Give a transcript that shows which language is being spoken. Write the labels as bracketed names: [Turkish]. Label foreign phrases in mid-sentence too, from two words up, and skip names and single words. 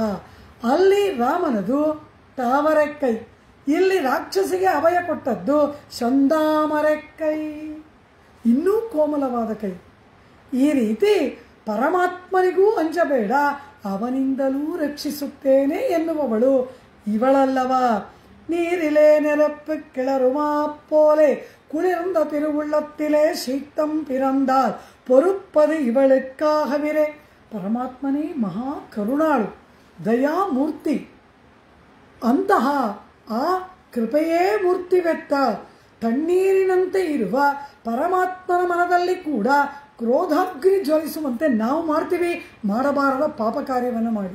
[Kannada] ಅಲ್ಲಿ ರಾಮನದು ತಾವರೆಕ್ಕೈ, ಇಲ್ಲಿ ರಾಕ್ಷಸಿಗೆ ಅಭಯ ಕೊಟ್ಟದ್ದು ಚಂದಾಮರೆಕ್ಕೈ, ಇನ್ನೂ ಕೋಮಲವಾದ ಕೈ. ಈ ರೀತಿ ಪರಮಾತ್ಮನಿಗೂ ಅಂಜಬೇಡ, ಅವನಿಂದಲೂ ರಕ್ಷಿಸುತ್ತೇನೆ ಎನ್ನುವವಳು ಇವಳಲ್ಲವ. [Tamil] நீரிலே நிரப்பு கிளறுமா போலே குளிர்ந்த திருவுள்ளத்திலே சீத்தம் பிறந்தால் பொறுப்பது ಇವಳಕ್ಕಾಗವಿರೆ. [Kannada] ಪರಮಾತ್ಮನೇ ಮಹಾ ಕರುಣಾಳು, ದಯಾಮೂರ್ತಿ. ಅಂತಹ ಆ ಕೃಪೆಯೇ ಮೂರ್ತಿವೆತ್ತ ತಣ್ಣೀರಿನಂತೆ ಇರುವ ಪರಮಾತ್ಮನ ಮನದಲ್ಲಿ ಕೂಡ ಕ್ರೋಧಾಗ್ನಿ ಜ್ವಲಿಸುವಂತೆ ನಾವು ಮಾಡ್ತೀವಿ, ಮಾಡಬಾರದ ಪಾಪ ಕಾರ್ಯವನ್ನು ಮಾಡಿ.